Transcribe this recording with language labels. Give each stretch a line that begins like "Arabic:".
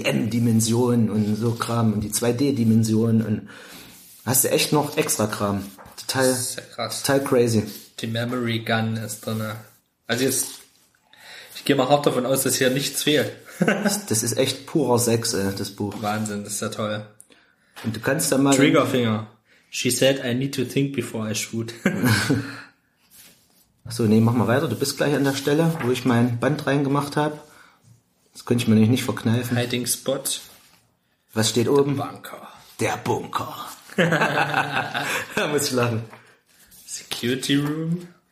German: Die M-Dimension und so Kram und die 2D-Dimension und hast du echt noch extra Kram. Total, das ist ja krass. Total crazy. Die Memory Gun ist drin. Also jetzt, ich gehe mal hart davon aus, dass hier nichts fehlt. Das ist echt purer Sex, das Buch. Wahnsinn, das ist ja toll. Und du kannst da mal... Triggerfinger.
English: She said I need to think before I shoot.
German: Achso, nee, mach mal weiter. Du bist gleich an der Stelle, wo ich mein Band reingemacht habe. Das könnte ich mir nämlich nicht verkneifen.
English: Hiding Spot.
German: Was steht oben? Der Bunker. Der Bunker. Da muss ich lachen.
English: Security Room.